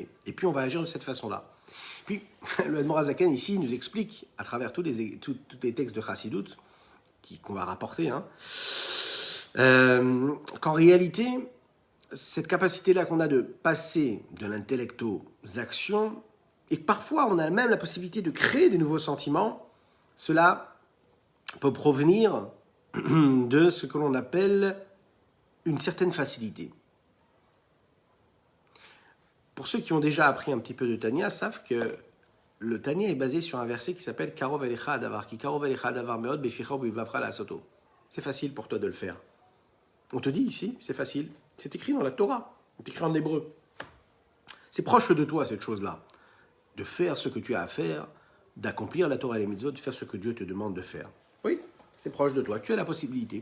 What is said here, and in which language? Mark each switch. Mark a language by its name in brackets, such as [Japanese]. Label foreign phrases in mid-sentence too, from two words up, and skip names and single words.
[French] Et puis on va agir de cette façon-là. Puis le Admor HaZaken ici nous explique, à travers tous les textes de Chassidut, qu'on va rapporter, qu'en réalité, cette capacité-là qu'on a de passer de l'intellect aux actions, et que parfois on a même la possibilité de créer des nouveaux sentiments, cela peut provenir de ce que l'on appelle une certaine facilité. Pour ceux qui ont déjà appris un petit peu de Tanya, savent que le Tanya est basé sur un verset qui s'appelle [Hebrew] קרוב אליך הדבר, [French] qui [Hebrew] קרוב אליך הדבר מאד בפיך ובלבבך לעשתו. [French] C'est facile pour toi de le faire. On te dit ici, c'est facile. C'est écrit dans la Torah, c'est écrit en hébreu. C'est proche de toi cette chose-là, de faire ce que tu as à faire, d'accomplir la Torah et les mitzvot, de faire ce que Dieu te demande de faire. Oui, c'est proche de toi, tu as la possibilité.